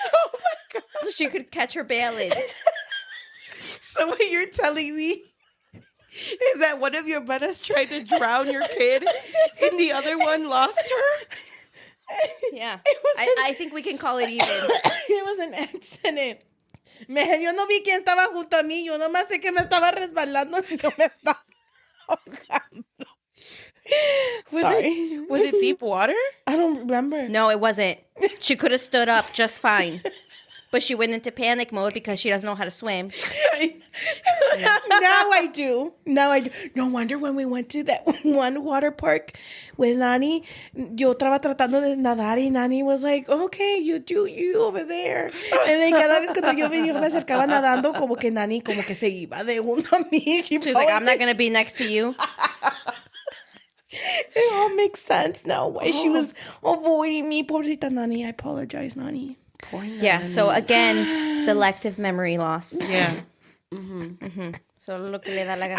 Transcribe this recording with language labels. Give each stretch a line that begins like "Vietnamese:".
English: Oh my God. So she could catch her balance. So what you're telling me is that one of your brothers tried to drown your kid and the other one lost her? Yeah. I think we can call it even. It was an accident.
Spanish: Yo no vi quién estaba junto a mí. Yo nomás sé que me estaba resbalando y yo me estaba ahogando.
English: Sorry. Was it deep water? I don't remember. No, it wasn't. She could have stood up just fine. But she went into panic mode because she doesn't know how to swim. Now I do. No wonder when we went to that one water park with Nani,
Spanish: yo estaba tratando de nadar y
English: Nani was like, okay, you do you over there. And then
Spanish: cada vez cuando yo me acercaba nadando, como que Nani como que se iba de uno a mí.
English: She's like, I'm not going to be next to you. It all makes sense now why she was avoiding me.
Spanish: Pobrecita
English: Nani. I apologize, Nani. Yeah, so again, selective memory loss. Yeah.
Spanish: Solo lo que le da la gana